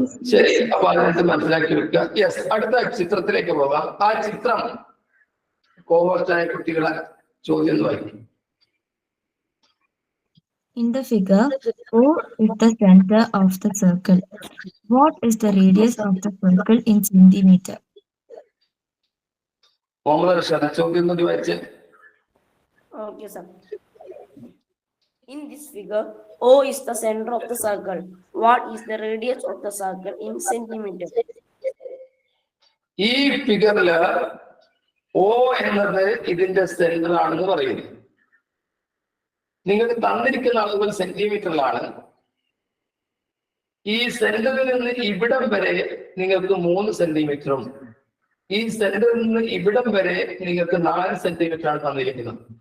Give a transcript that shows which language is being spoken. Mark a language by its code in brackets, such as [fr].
[ml] ശരി, അപ്പൊ അതിനകത്ത് മനസ്സിലാക്കി വെക്കുക. യെസ്, അടുത്ത ചിത്രത്തിലേക്ക് പോകാം. ആ ചിത്രം കോഹോസ്റ്റായ കുട്ടികളെ ചോദ്യം വായിക്കും. [en] In the figure, O is the center of the circle. What is the radius of the circle in centimeter? [ml] Muhammad Rashad ചോദ്യം ഒന്ന് വായിച്ചേ. [en] Okay, sir. In this figure, O is the center of the circle. What is the radius of the circle in centimeter? [ml] ഈ ഫിഗറില് O എന്നത് ഇതിന്റെ centre ആണെന്ന് പറയുന്നു. നിങ്ങൾക്ക് തന്നിരിക്കുന്ന അളവുകൾ സെന്റിമീറ്ററിലാണ്. ഈ സെന്ററിൽ നിന്ന് ഇവിടം വരെ നിങ്ങൾക്ക് 3 സെന്റിമീറ്ററും ഈ സെന്ററിൽ നിന്ന് ഇവിടം വരെ നിങ്ങൾക്ക് 4 സെന്റിമീറ്റർ ആണ് തന്നിരിക്കുന്നത്.